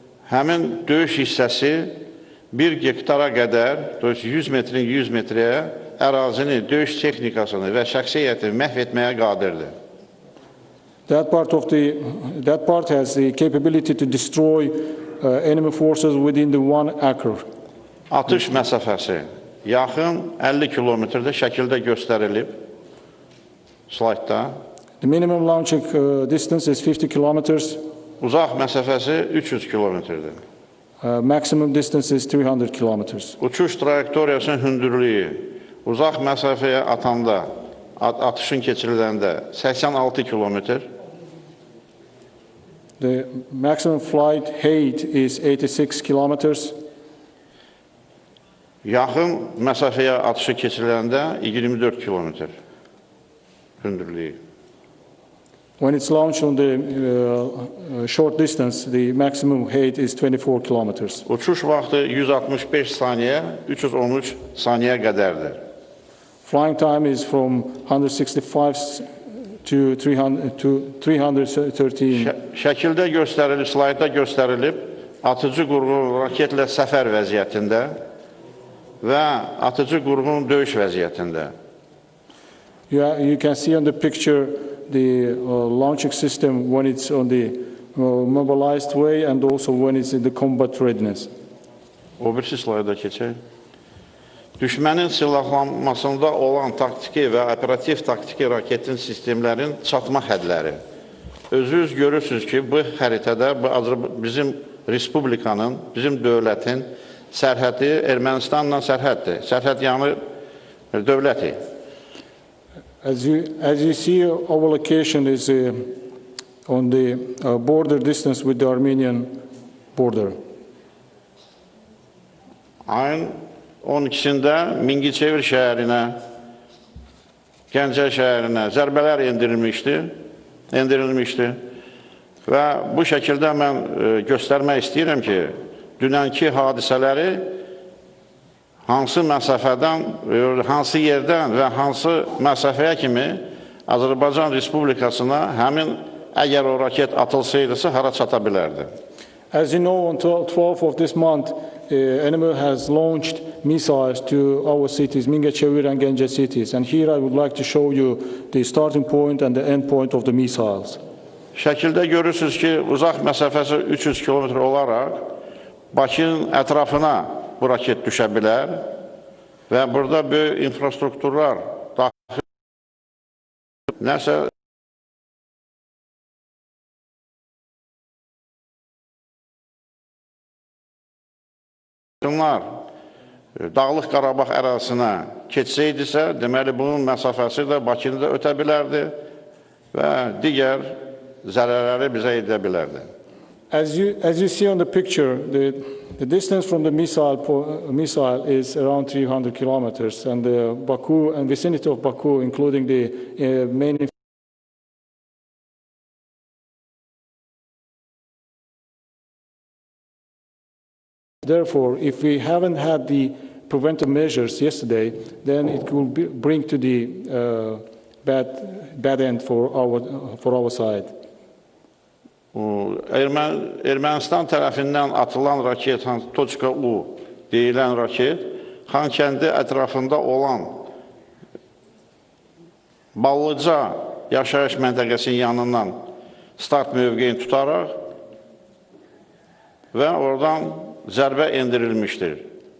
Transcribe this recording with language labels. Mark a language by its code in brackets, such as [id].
[az] Həmin döyüş hissəsi 1 hektara qədər, 100 metrin 100 metrəyə ərazini, döyüş texnikasını və şəxsiyyətini məhv etməyə qadirdir. [en] That part has the capability to destroy enemy forces within the 1 acre. [az] Atış məsafəsi yaxın 50 kilometrdə şəkildə göstərilib slaydda. [en] The minimum launching distance is 50 kilometers. [az] Uzaq məsafəsi 300 kilometrdir. [en] Maximum distance is 300 kilometers. [az] Uçuş trayektoriyasının hündürlüyü uzaq məsafəyə atanda, atışın keçiriləndə 86 kilometr. [en] The maximum flight height is 86 kilometers. [az] Yaxın məsafəyə atışı keçiriləndə 24 kilometr hündürlüyü. [en] When it's launched on the short distance, the maximum height is 24 kilometers. [az] Uçuş vaxtı 165 saniyə, 313 saniyə qədərdir. [en] Flying time is from 165 to 313. [az] Şəkildə göstərilib, slaydda göstərilib, atıcı qurğu raketlə səfər vəziyyətində və atıcı qurğunun döyüş vəziyyətində. [en] You can see on the picture the launching system when it's on the mobilized way and also when it's in the combat readiness. [az] O birisi slayda keçək. Düşmənin silahlanmasında olan taktiki və operativ taktiki raketin sistemlərin çatma hədləri. Özünüz görürsünüz ki, bu xəritədə bizim Respublikanın, bizim dövlətin sərhədi Ermənistanla sərhəddir. Sərhəd yanı dövləti. [en] As you see, our location is on the border distance with the Armenian border. [az] Ayın 12-sində Mingəçevir şəhərinə Gəncə şəhərinə zərbələr endirilmişdi və bu şəkildə mən göstərmək istəyirəm ki, dünənki hadisələri hansı məsafədən, hansı yerdən və hansı məsafəyə kimi Azərbaycan Respublikasına həmin əgər o raket atılsaydısa hara çata bilərdi. [en] As you know, on 12th of this month, enemy has launched missiles to our cities, Mingəçevir and Gəncə cities. And here I would like to show you the starting point and the end point of the missiles. [az] Şəkildə görürsünüz ki, uzaq məsafəsi 300 kilometr olaraq Bakının ətrafına bu raket düşə bilər və burada böyük infrastrukturlar daxil nəsə Dağlıq Qarabağ ərazisinə keçsəydisə, deməli bunun məsafəsi də Bakını da ötə bilərdi və digər zərərləri bizə edə bilərdi. [en] As you see on the picture, the distance from the missile is around 300 kilometers, and Baku and vicinity of Baku, including the main. Therefore, if we haven't had the preventive measures yesterday, then it will bring to the bad end for our side. [az] Ermənistan tərəfindən atılan raket, .U deyilən raket, Xankəndi ətrafında olan Ballıca yaşayış məntəqəsinin yanından start mövqeyini tutaraq və oradan zərbə endirilmişdir.